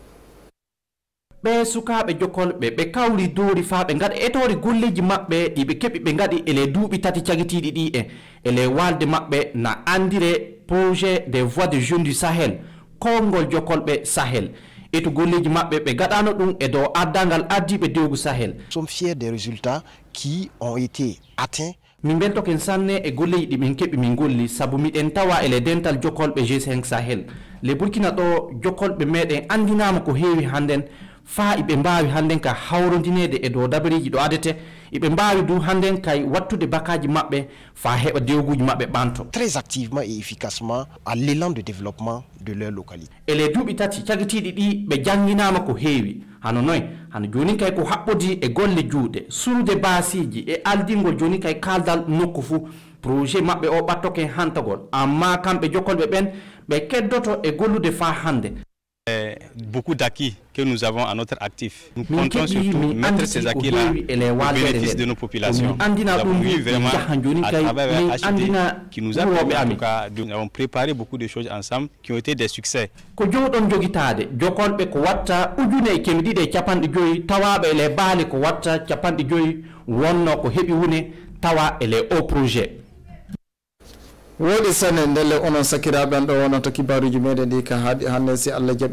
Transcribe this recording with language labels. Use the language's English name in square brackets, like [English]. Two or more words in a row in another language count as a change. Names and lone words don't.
[Fula] ɓe sukaɓe jokolɓe ɓe kawri dowri fa ɓe gaɗa etore golleji maɓɓe ɗiɓe keeɓi ɓe gaɗi ele duuɓi tati cagitiɗi ɗi e ele walde maɓɓe na andire [French] projet des voix de jeunes du Sahel [Fula] kongol jokolɓe Sahel eto golleji maɓɓe ɓe gaɗano ɗum e dow addangal addiɓe dewgu Sahel. [French] Nous sommes fiers des résultats qui ont été atteints. [Fula] min bentoken sanne e golleji ɗi min keɓi min golli saabu miɗen tawa ele dental jokolɓe G5 Sahel le Burkina ɗo jokolɓe meɗen andinama ko heewi hannden fa iɓe mbawi hannden ka hawrodinede e dow dabariji ɗo adete iɓe mbawi du hannden kay wattude bakaji maɓɓe fa heɓa dewguji maɓɓe ɓanto [French] très activement et efficacement à l'élan de développement de leur localité [Fula] ele duuɓi tati cagitiɗi ɗi ɓe janginama ko heewi hano noy hano joni kay ko haɓɓodi e golle juuɗe surude basiji e aldingol joni kay kaldal nokku fuu projet maɓɓe o ɓattoke hantagol amma kamɓe jokolɓe ɓen ɓe keddoto e gollude fa hande [French] beaucoup d'acquis que nous avons à notre actif. Nous comptons surtout mettre ces acquis-là au bénéfice de nos populations. Nous avons eu vraiment, à travers HID, qui nous a permis en tout cas, nous avons préparé beaucoup de choses ensemble qui ont été des succès. [Fula] wodi sanen ndelle onon sakiraɓe an ɗo wonanta kibaruji meɗen ɗi ka haaɗi hannde si Allah jaaɓi